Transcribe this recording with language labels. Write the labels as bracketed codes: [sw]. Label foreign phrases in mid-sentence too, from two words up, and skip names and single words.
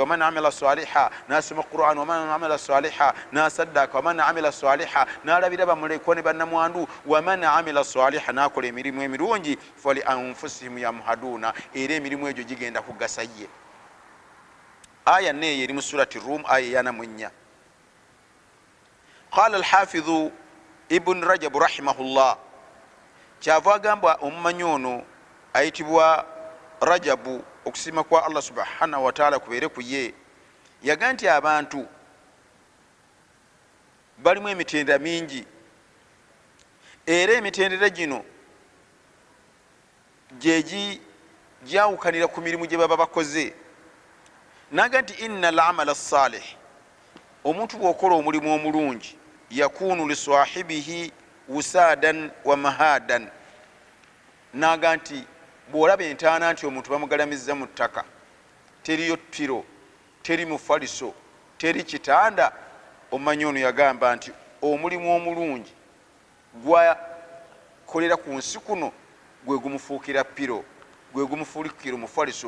[ar] ومن عمل صالحا, [lg] n'asoma Qur'an. [ar] ومن عمل صالحا, n'asaddaaka. ومن عمل صالحا, [lg] n'alabira bamulekwa ne bannamwandu. [ar] ومن عمل صالحا, [lg] n'akola emirimu emirungi, [ar] فلأنفسهم يمهدون, [lg] era emirimu egyo gigenda kugasa ye. Aya neeyo eri mu surati Rum aya 4. [ar] قال الحافظ ابن رجب رحمه الله, [lg] kyava agamba omumanyi ono ayitibwa Rajabu, okusiima kwa Allah [ar] سبحانه وتعالى [lg] kubeere ku ye, yaga nti abantu balimu emitendera mingi, era emitendera gino gyawukanira ku mirimu gye baba bakoze. Naga nti [ar] إن العمل الصالح, [lg] omuntu bw'okola omulimu omulungi, [ar] يكون لصاحبه وسادا ومهادا. [lg] Naga nti bw'olaba entaana nti omuntu bamugalamizza mu ttaka, teriyo ppiro, teri mufaliso, teri kitanda, omanyi ono yagamba nti omulimu omulungi gwakolera ku nsi kuno gwe gumufuukira ppiro, gwe gumufuukira mufaliso.